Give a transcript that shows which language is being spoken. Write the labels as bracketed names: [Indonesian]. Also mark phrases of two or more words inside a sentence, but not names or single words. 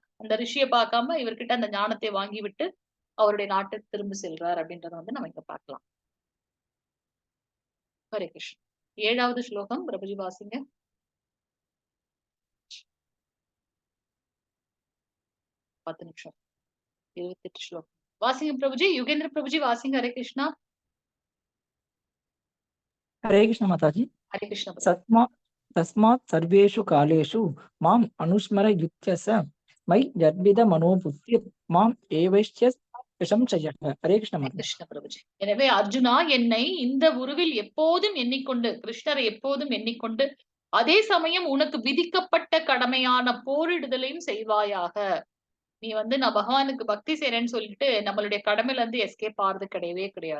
[Tamil] அந்த ரிஷிய பார்க்காம இவர்கிட்ட அந்த ஞானத்தை வாங்கிவிட்டு, அவருடைய நாட்டுக்கு திரும்பி செல்றார் அப்படின்றத வந்து நம்ம இங்க பார்க்கலாம். ஹரே கிருஷ்ணா. 7வது ஸ்லோகம் பிரபுஜி வாசிங்க. 10 நிமிஷம். 28 ஸ்லோகம். வாசிங்க பிரபுஜி. யுகேந்திர பிரபுஜி வாசிங்க. ஹரே கிருஷ்ணா. [Hindi] हरे कृष्ण माताजी। [Tamil] ஹரே கிருஷ்ணா பிரபு. [Sanskrit] तस्मात् सर्वेषु कालेषु माम् अनुस्मर युध्यस मयि जर्विद मनोबुद्धिर् माम् एवैष्य प्रशंसयः। [Hindi] हरे कृष्ण [Tamil] ஹரே [Hindi] माताजी। [Tamil] கிருஷ்ண பிரபுஜி. எனவே அர்ஜுனா என்னை இந்த உருவில் எப்போதும் எண்ணிக்கொண்டு, கிருஷ்ணரை எப்போதும் எண்ணிக்கொண்டு, அதே சமயம் உனக்கு விதிக்கப்பட்ட கடமையான போரிடுதலையும் செய்வாயாக. நீ வந்து நான் பகவானுக்கு பக்தி செய்றேன்னு சொல்லிட்டு, நம்மளுடைய கடமையில இருந்து எஸ்கேப் ஆறது கிடையவே கிடையாது.